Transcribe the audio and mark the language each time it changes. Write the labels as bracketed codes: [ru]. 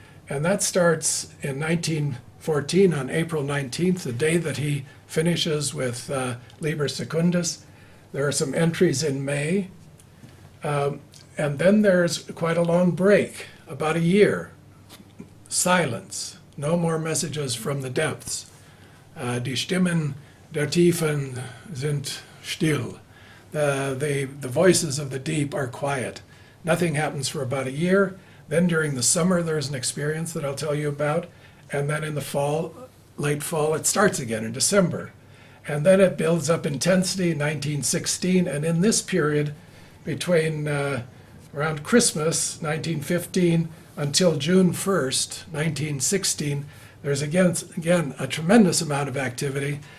[en] And that starts in 1914 on April 19th, the day that he finishes with Liber Secundus. There are some entries in May. And then there's quite a long break, about a year, silence, no more messages from the depths. [de] Die Stimmen der Tiefen sind still. [en] The voices of the deep are quiet. Nothing happens for about a year. Then during the summer, there's an experience that I'll tell you about. And then in the fall, late fall, it starts again in December. And then it builds up intensity in 1916. And in this period, between around Christmas, 1915, until June 1st, 1916, there's again a tremendous amount of activity.